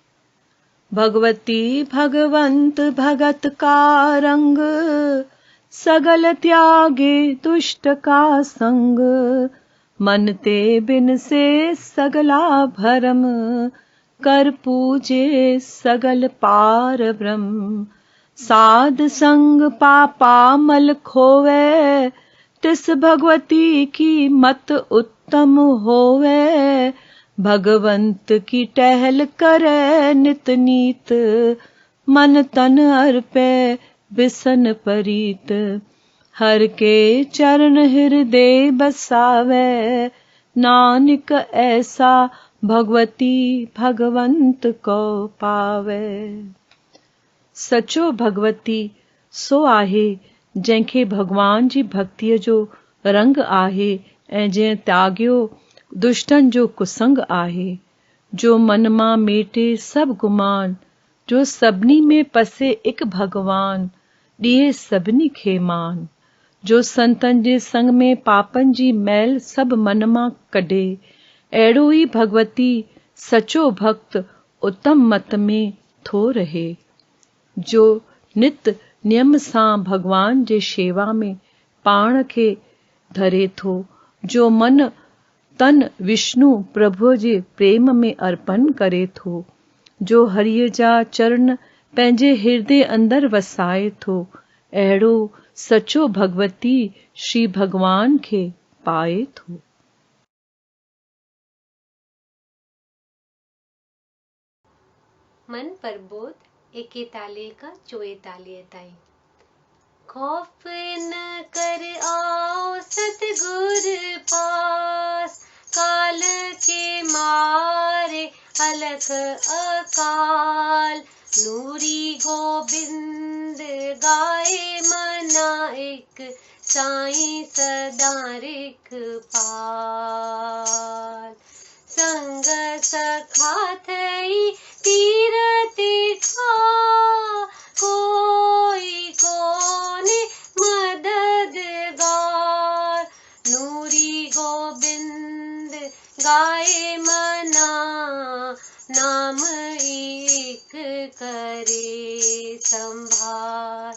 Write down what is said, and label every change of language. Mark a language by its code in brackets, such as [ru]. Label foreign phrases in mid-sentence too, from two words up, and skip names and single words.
[pa] ਭਗਵਤੀ ਭਗਵੰਤ ਭਗਤਿ ਕਾ ਰੰਗੁ ਸਗਲ ਤਿਆਗੈ ਦੁਸਟ ਕਾ ਸੰਗੁ । ਮਨ ਤੇ ਬਿਨਸੈ ਸਗਲਾ ਭਰਮੁ ਕਰਿ ਪੂਜੈ ਸਗਲ ਪਾਰਬ੍ਰਹਮੁ । ਸਾਧਸੰਗਿ ਪਾਪਾ ਮਲੁ ਖੋਵੈ ਤਿਸੁ ਭਗਵਤੀ ਕੀ ਮਤਿ ਊਤਮ ਹੋਵੈ । ਭਗਵੰਤ ਕੀ ਟਹਲ ਕਰੈ ਨਿਤ ਨੀਤਿ ਮਨੁ ਤਨੁ ਅਰਪੈ ਬਿਸਨ ਪਰੀਤਿ । ਹਰਿ ਕੇ ਚਰਨ ਹਿਰਦੈ ਬਸਾਵੈ ਨਾਨਕ ਐਸਾ ਭਗਉਤੀ ਭਗਵੰਤ ਕਉ ਪਾਵੈ । [sd] सचो भगवती सो आहे जंहिंखे भगवान जी भक्तिअ जो रंग आहे ऐं जंहिं त्यागियो दुष्टन जो कुसंग आहे। जो मन मां मेटे सब गुमान, जो सभिनी में पसे एक भगवान, ॾिए सभिनी खे मान। जो संतन जे संग में पापन जी मैल सब मन मां कढे, अहिड़ो ई भगवती सचो भक्त उत्तम मत में थो रहे। जो नित नियम सां भगवान जे शेवा में पाण खे धरे थो, जो मन तन विष्णु प्रभु जे प्रेम में अर्पण करे थो, जो हरिय जा चरण पंहिंजे हृदय अंदर वसाए थो, अहिड़ो सचो भगवती श्री भगवान खे पाए थो। मन पर बोध एके ताले का चोए ताले ताई। [hi] खौफ न कर आओ सतगुर पास, काल के मारे अलख अकाल। [sd] नूरी गोबिंद गाए मना एक, साईं सदा रिख पाल। संग सखा थई तीरति खा, कोई कोने मददगार। नूरी गोबिंद गाए मना, नाम एक करे संभार।